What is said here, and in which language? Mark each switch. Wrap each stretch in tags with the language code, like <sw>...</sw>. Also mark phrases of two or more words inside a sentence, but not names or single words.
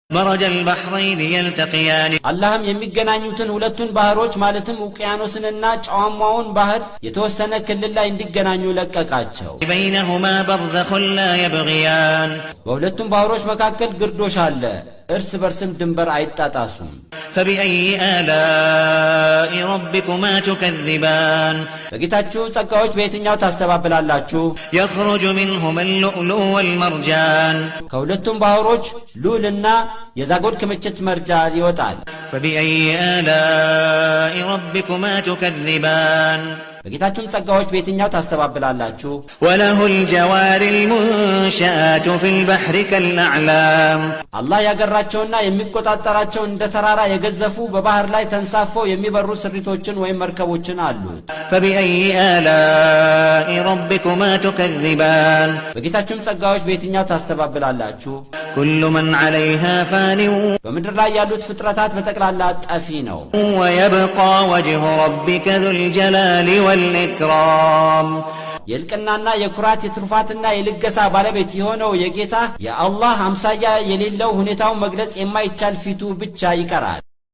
<ar>مرج البحرين يلتقيان</ar> <am>اللهم የሚገናኙትን ሁለቱን ባህሮች ማለትም ውቅያኖስንና ጨዋማውን ባህር የተወሰነ ክልል ላይ እንዲገናኙ ለቀቃቸው</am> <ar>بينهما برزخ لا يبغيان</ar> <am>በሁለቱም ባህሮች መካከል ግርዶሽ አለ እርስ በርስም ድንበር አይጣጣሱም</am> <ar>فبأي آلاء ربكما تكذبان</ar> <am>በጌታችሁ ጸጋዎች በየትኛው ታስተባብላላችሁ</am> <ar>يخرج منهما اللؤلؤ والمرجان</ar> <am>ከሁለቱም ባህሮች ሉልና የዛጎል ክምችት መርጃ ይወጣል</am> <ar>فبأي آلاء ربكما تكذبان</ar> <am>በጌታችሁም ጸጋዎች በየትኛው ታስተባብላላችሁ</am> <ar>وله الجوار المنشآت في البحر كالأعلام</ar> <am>አላህ ያገራቸውና የሚቆጣጠራቸው እንደ ተራራ የገዘፉ በባህር ላይ ተንሳፈው የሚበሩ ስሪቶችን ወይም መርከቦችን አሉ</am> <ar>فبأي آلاء ربكما تكذبان</ar> <am>በጌታችሁም ጸጋዎች በየትኛው ታስተባብላላችሁ</am> <ar>كل من عليها فان</ar> <am>በምድር ላይ ያሉት ፍጥረታት በጠቅላላ ጠፊ ነው</am> <ar>ويبقى وجه ربك ذو الجلال والإكرام</ar> <am>የልቅናና የኩራት የትሩፋትና የልገሳ ባለቤት የሆነው የጌታ የአላህ አምሳያ የሌለው ሁኔታውን መግለጽ የማይቻል ፊቱ ብቻ ይቀራል</am>